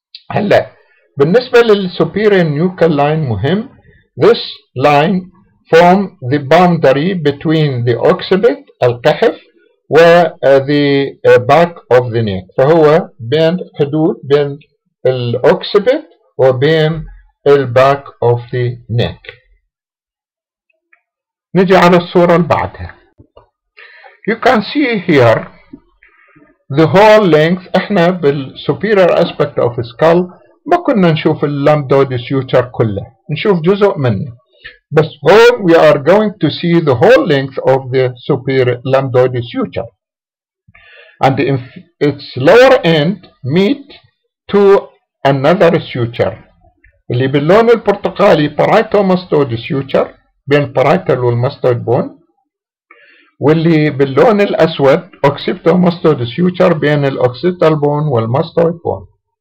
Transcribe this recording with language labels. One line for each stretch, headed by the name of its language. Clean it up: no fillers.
Arabic: هلا بالنسبة للسوبيريور نيوكال لاين مهم.
English: This line form the boundary between the occipit القحف و the back of the neck.
Arabic: فهو بين حدود بين الأوكسبت وبين الباك اوف ذا نيك. نجي على الصورة اللي بعدها.
English: You can see here the whole length.
Arabic: احنا بالsuperior aspect of skull ما كنا نشوف اللامدود suture كله، نشوف جزء منه.
English: بس here we are going to see the whole length of the superior lambdoid suture. And if its lower end meet to another suture
Arabic: اللي باللون البرتقالي
English: parietal suture بين parietal والmastoid bone،
Arabic: واللي باللون الأسود
English: occipital suture بين الoccipital bone والmastoid bone.